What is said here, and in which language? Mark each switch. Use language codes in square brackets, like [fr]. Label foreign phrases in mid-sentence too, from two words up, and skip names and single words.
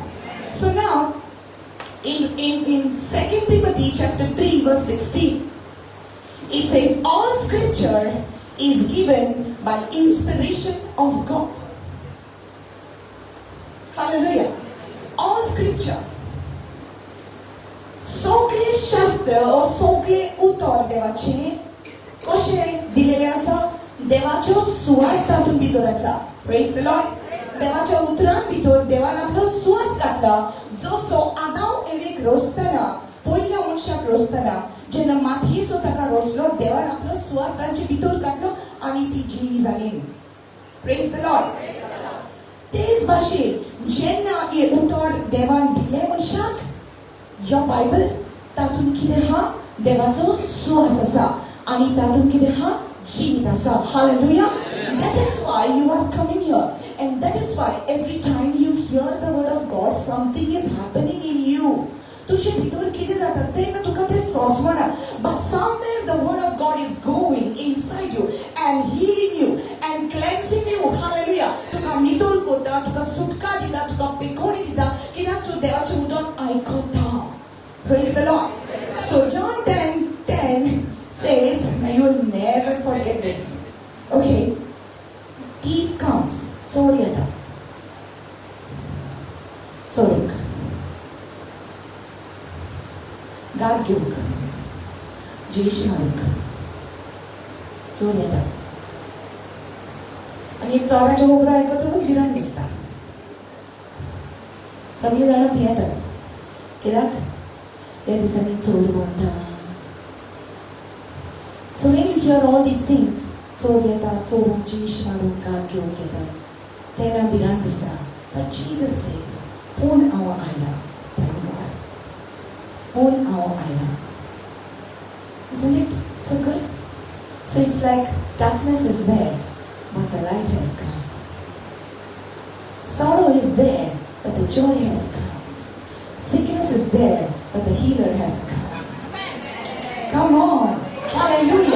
[en] So now, in 2 Timothy chapter 3 verse 16, it says, all scripture is given by inspiration of God. Hallelujah. all scripture, [kok] सगळे शास्त्र, सगळे उतर देवाचे कशे दिलेले आसा, देवाच्यो सुवास तातून भितर आसा. [en] praise the Lord. [kok] देवाच्या उतरां भितर देवान आपलो सुवास घातला, जसो आदाम एवेक रोसतना, पयल्या मनशाक रोसतना जेन्ना मातयेचो ताका रोसलो, देवान आपलो सुवास तांचे भितर घातलो आनी ती जीवी जाली. [en] praise the Lord. [kok] तेच भाशेन जेन्ना हे उतर देवान दिले मनशाक, यो बायबल तातून कितें हा, देवाचो सुवास आसा आनी तातून कितें हा, जीवित आसा. [en] हालेलुया. That is why you are coming here, and that is why every time you hear the word of God, something is happening in you. [kok] तुझे भितर कितें जाता तेन्ना तुका तें सोंसवना, [en] but somewhere the word of God is going inside you and healing you and cleansing you. Hallelujah. [kok] तुका नितोळ करता, तुका सुटका दिता, तुका पेखोणी दिता, कित्याक तूं देवाचें उदक आयकता. [en] Praise the Lord. So John 10:10 says, now you will never forget this. Okay. Thief comes. [kok] चोर येता. चोरूंक, गाद घेवंक, जेश मारूंक चोर येता. आनी एक चोराचें उबरो आयकतकच भिरांत दिसता. सगळीं जाणां भियेतात. कित्याक त्या दिसांनी चोर भोंवता. [en] So when you hear all these things, [kok] चोर येता, चोरूंक, जेश मारूंक, गाद घेवंक येता, तेन्ना भिरांत दिसता. [en] But Jesus says, [kok] पूण हांव आयला. [en] Thank God. [kok] पूण हांव आयला. [en] Isn't it so good? So it's like darkness is there, but the light has come. Sorrow is there, but the joy has come. Sickness is there, but the healer has come. Come on. Hallelujah.